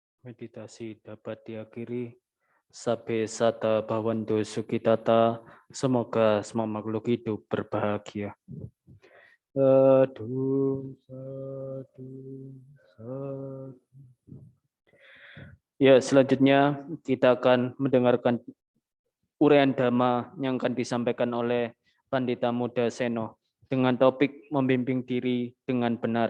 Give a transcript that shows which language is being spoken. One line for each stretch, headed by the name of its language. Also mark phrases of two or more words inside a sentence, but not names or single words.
Indonesian: meditasi dapat diakhiri.
Pali: Sabe sata bhavantu sukitata.
Indonesian: Semoga semua makhluk hidup berbahagia.
Pali: Sadu, sadu, sadu.
Indonesian: Ya, selanjutnya kita akan mendengarkan uraian dhamma yang akan disampaikan oleh Pandita Muda Seno dengan topik membimbing diri dengan benar.